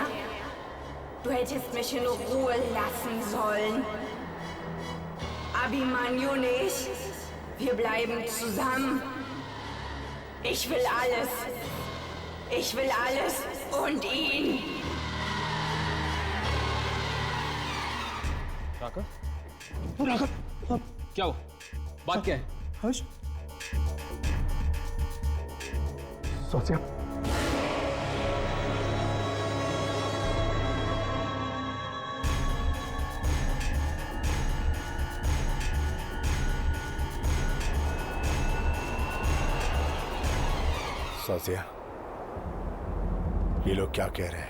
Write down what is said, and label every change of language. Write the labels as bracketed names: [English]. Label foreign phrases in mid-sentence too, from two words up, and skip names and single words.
[German] Du hättest mich in Ruhe lassen sollen. Abhimanyu nicht. Wir bleiben zusammen. Ich will alles. Ich will alles und ihn. [Hindi] राघव, क्या हो? बात क्या है? हर्ष, स्वास्या, स्वास्या, ये लोग क्या कह रहे हैं?